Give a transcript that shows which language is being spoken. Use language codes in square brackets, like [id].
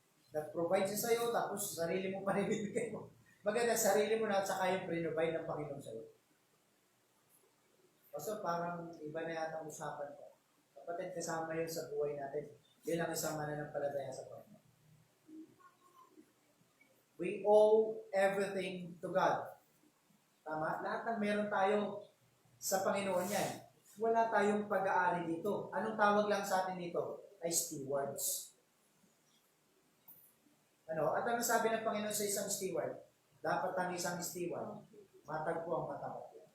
[tl] Nag-provide siya sa'yo, tapos sarili mo pa rin ibibigay mo. Maganda, sarili mo na at saka yung pre-provide ng Panginoon sa'yo. Pastor, parang iba na yata ang usapan ko. Kapatid, kasama yun sa buhay natin. Yun ang isang mananampalataya sa Panginoon. [en] We owe everything to God. [tl] Tama? Lahat ng meron tayo sa Panginoon yan. Wala tayong pag-aari dito. Anong tawag lang sa atin dito? Ay stewards. Ano? At ano sabi ng Panginoon sa isang steward? Dapat ang isang steward, matagpo ang matapat.